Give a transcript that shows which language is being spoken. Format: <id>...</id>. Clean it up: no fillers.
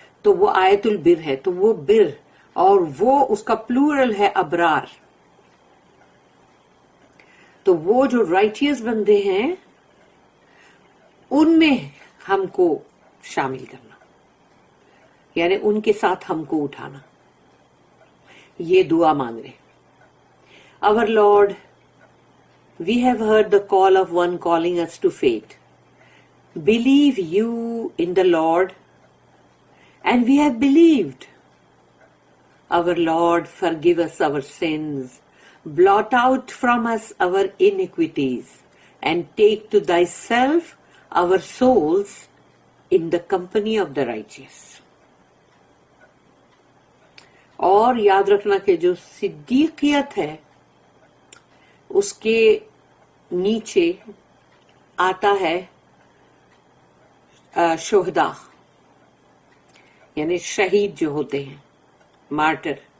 <ur>تو وہ آیت البر ہے. تو وہ بر اور وہ اس کا پلورل ہے ابرار. تو وہ جو رائٹیس بندے ہیں ان میں ہم کو شامل کرنا، یعنی ان کے ساتھ ہم کو اٹھانا. یہ دعا مانگ رہے.</ur> <en>Our Lord, we have heard the call of one calling us to faith. Believe you in the Lord, and we have believed. Our Lord, forgive us our sins, blot out from us our iniquities, and take to thyself our souls in the company of the righteous.</en> <ur>اور یاد رکھنا کہ جو صدیقیت ہے اس کے نیچے آتا ہے شہداء، یعنی شہید جو ہوتے ہیں، مارٹر.</ur>